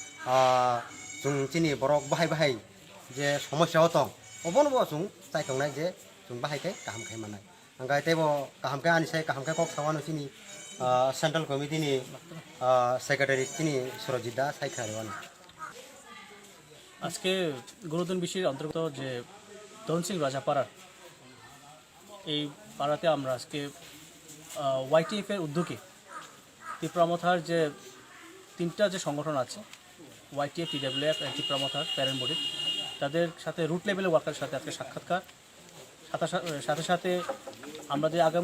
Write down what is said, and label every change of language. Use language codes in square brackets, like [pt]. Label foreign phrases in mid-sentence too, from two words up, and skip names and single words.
[trp] जों चिनि बरक बाहाय जे समस्या दं अबनबो जों चाइ तंनाय जे जों बाहायखाय गाहाम खाय मानाय गाय तेबो गाहाम खाय आनिसाय गाहाम खाय कक सावानो चिनि [en] central committee [trp] नि सेक्रेटारि चिनि सुरजित दा साइखारवानो [bn] আজকে গুরুদান বিশির অন্তর্গত যে ধনসিং রাজাপাড়ার এই পাড়াতে আমরা আজকে YTF এর উদ্যোগে ত্রিপুরামথার যে তিনটা যে সংগঠন আছে YTF TWF এবং ত্রিপুরামথার [en] parent body [bn] তাদের সাথে রুট লেভেলের ওয়ার্কারের সাথে আজকে সাক্ষাৎকার সাথে সাথে আমাদের আগামী